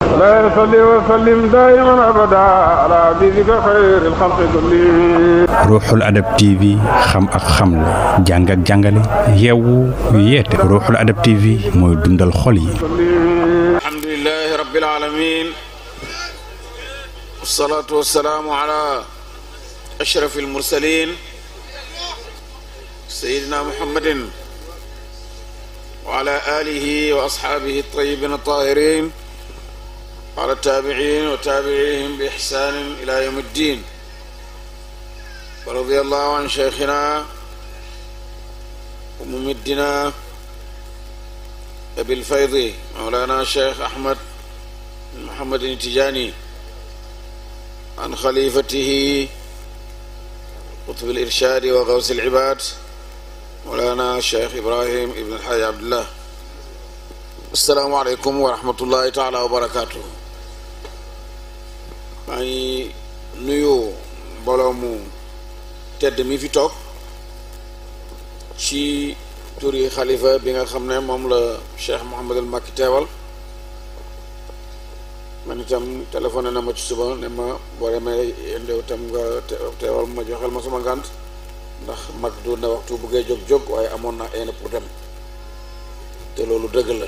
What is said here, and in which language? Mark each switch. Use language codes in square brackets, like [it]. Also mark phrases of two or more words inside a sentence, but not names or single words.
[ar] لا يصلي وسلم دائما ابدا على حبيبك خير الخلق كلهم. [wo] Ruuxul Adab TV xam ak xamle jàng ak jàngale yeewu yeete Ruuxul Adab TV mooy dundal xol yi. [ar] الحمد لله رب العالمين والصلاة والسلام على أشرف المرسلين سيدنا محمد وعلى آله وأصحابه الطيبين الطاهرين وعلى التابعين وتابعيهم بإحسان إلى يوم الدين. ورضي الله عن شيخنا وممدنا أبي الفيض مولانا شيخ أحمد محمد تجاني عن خليفته قطب الإرشاد وغوث العباد مولانا شيخ إبراهيم ابن الحاج عبد الله. السلام عليكم ورحمة الله تعالى وبركاته. [wo] maa ngi nuyu mbooloo mu tedd mi fi toog ci turi xalifa bi nga xam ne moom la Cheikh Mouhamadul Makki teewal. man itam téléphoné na ma ci suba ne ma boo demee ndew tam nga teewal ma joxel ma sama ngànt ndax mag du na waxtu buggee jóg waaye amoon naa ayna pour dem te loolu dëgg la.